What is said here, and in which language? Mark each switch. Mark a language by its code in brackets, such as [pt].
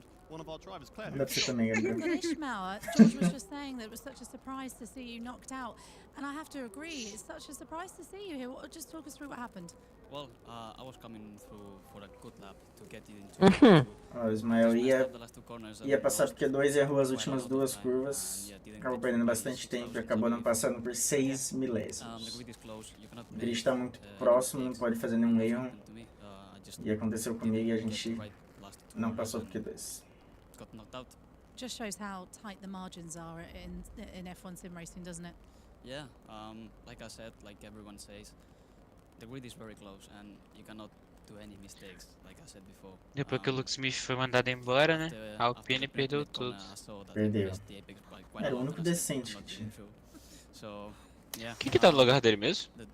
[pt] Não dá pra você também, Gabriel. [en] George was just saying that it was such a surprise to see you knocked out, and I have to agree, it's such a surprise to see you here. Just talk us through what happened. Well, I was coming through for a good lap to get into [pt] O Ismael ia passar porque 2 errou as últimas 2 curvas, acabou perdendo bastante tempo e acabou não passando por 6 milésimos. O grid está muito próximo, não pode fazer nenhum erro. E aconteceu comigo e a gente não passou por Q2. [en] Just shows how tight the margins are in F1 sim racing, doesn't it? Yeah, like I said, like everyone says, the grid is very close and you cannot do any mistakes, like I said before. [pt] Depois que o Luke Smith foi mandado embora, né? A Alpine perdeu tudo. Perdeu. Era o único decente que tinha. Quem que tá no lugar dele mesmo?